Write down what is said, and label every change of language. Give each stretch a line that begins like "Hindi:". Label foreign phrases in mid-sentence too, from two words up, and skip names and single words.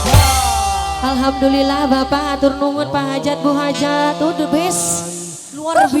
Sundanese: Alhamdulillah Bapak atur nuhun Pak Hajat Bu Hajat tuh
English: the best
Indonesian: luar biasa.